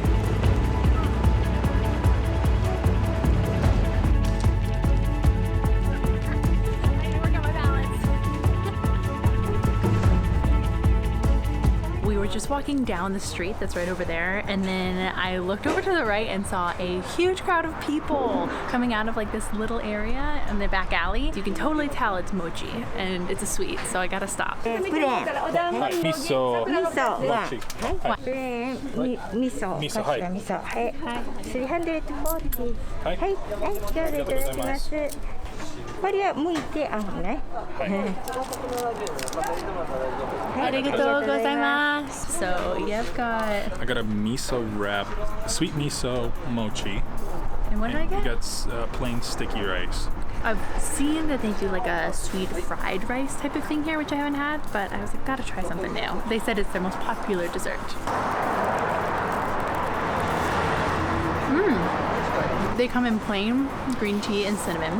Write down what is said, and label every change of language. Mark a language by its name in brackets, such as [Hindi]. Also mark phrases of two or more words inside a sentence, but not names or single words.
[English] Just walking down the street that's right over there, and then I looked over to the right and saw a huge crowd of people coming out of like this little area in the back alley. You can totally tell it's mochi and it's a sweet, so I gotta stop. Miso. Mochi. Miso. Miso, hi. Miso. 340. [Japanese] はい。はい。じゃあ、いただきます。これは剥いてあるね。ありがとうございます. [English] So you've got. I got a miso wrap, sweet miso mochi. And what did I get? You got plain sticky rice. I've seen that they do like a sweet fried rice type of thing here, which I haven't had, but I was like, gotta try something new. They said it's their most popular dessert. They come in plain green tea and cinnamon.